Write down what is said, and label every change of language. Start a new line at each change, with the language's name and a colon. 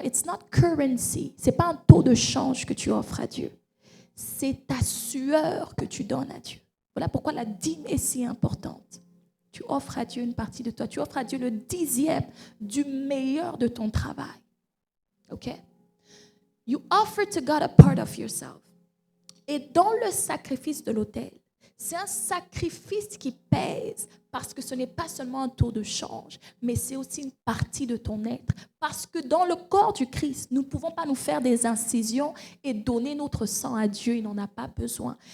English: It's not currency.
French: Ce n'est pas un taux de change que tu offres à Dieu. C'est ta sueur que tu donnes à Dieu. Voilà pourquoi la dîme est si importante. Tu offres à Dieu une partie de toi. Tu offres à Dieu le 10e du meilleur de ton travail. OK?
English: You offer to God a part of yourself.
French: Et dans le sacrifice de l'autel, c'est un sacrifice qui pèse parce que ce n'est pas seulement un taux de change, mais c'est aussi une partie de ton être. Parce que dans le corps du Christ, nous ne pouvons pas nous faire des incisions et donner notre sang à Dieu, il n'en a pas besoin.